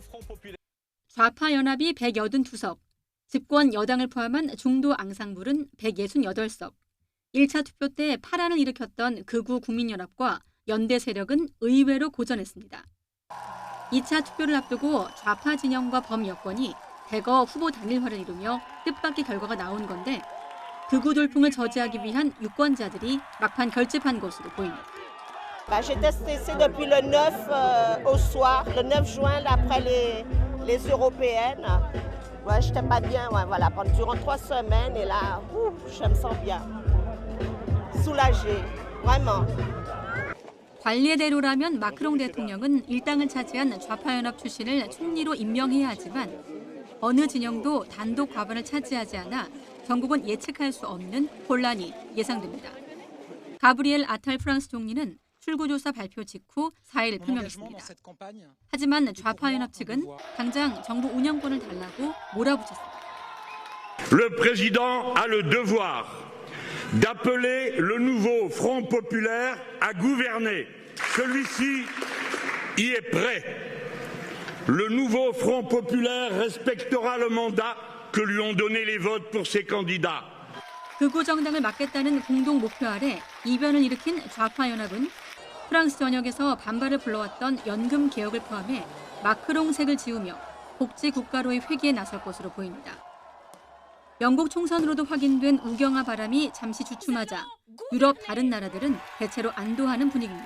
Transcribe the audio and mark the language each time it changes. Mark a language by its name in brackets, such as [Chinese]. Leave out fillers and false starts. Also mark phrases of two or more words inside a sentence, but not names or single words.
[Korean] 좌파 연합이 182석, 집권 여당을 포함한 중도 앙상블은 168석, 1차 투표 때 파란을 일으켰던 극우 국민연합과 연대 세력은 의외로 고전했습니다. 2차 투표를 앞두고 좌파 진영과 범여권이 대거 후보 단일화를 이루며 뜻밖의 결과가 나온 건데 극우 돌풍을 저지하기 위한 유권자들이 막판 결집한 것으로 보입니다. [French] J'étais stressée depuis le 9 au soir, le 9 juin après les européennes. Ouais, j'étais pas bien, ouais, voilà, durant 3 semaines et là, je me sens bien. Soulagée, vraiment. [Korean] 관례대로라면 마크롱 대통령은 일당을 차지한 좌파연합 출신을 총리로 임명해야 하지만 어느 진영도 단독 과반을 차지하지 않아 전국은 예측할 수 없는 혼란이 예상됩니다. 가브리엘 아탈 프랑스 총리는 출구조사 발표 직후 사의를 표명했습니다. 하지만 좌파연합 측은 당장 정부 운영권을 달라고 몰아붙였습니다. [French] Le président a le devoir d'appeler le nouveau Front populaire à gouverner. Celui-ci y est prêt. Le nouveau Front populaire respectera le mandat que lui ont donné les votes pour ses candidats. [Korean] 극우 정당을 막겠다는 공동 목표 아래 이변을 일으킨 좌파연합은 프랑스 전역에서 반발을 불러왔던 연금 개혁을 포함해 마크롱색을 지우며 복지 국가로의 회귀에 나설 것으로 보입니다. 영국 총선으로도 확인된 우경화 바람이 잠시 주춤하자 유럽 다른 나라들은 대체로 안도하는 분위기입니다.